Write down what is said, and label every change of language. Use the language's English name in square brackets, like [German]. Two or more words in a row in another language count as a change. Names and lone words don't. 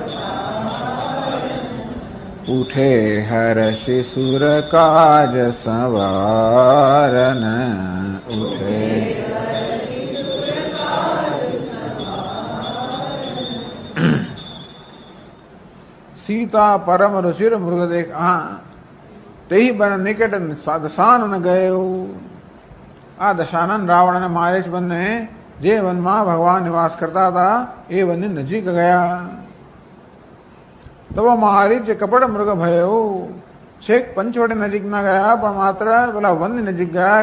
[Hindi] उठे हर्षि सुर काज संवारन, उठे सीता परम रुचिर मृग देख, हाँ ते बन निकट दशानन गयो. [Gujarati] આ દશાનન રાવણ અને મારીચ બંને જે વનમાં ભગવાન નિવાસ કરતા હતા એ વનની નજીક ગયા. તો [Hindi] मारीच कपट मृग भयो, [Gujarati] છેક પંચવટી નજીક ના ગયા પણ માત્ર પેલા વનની નજીક ગયા.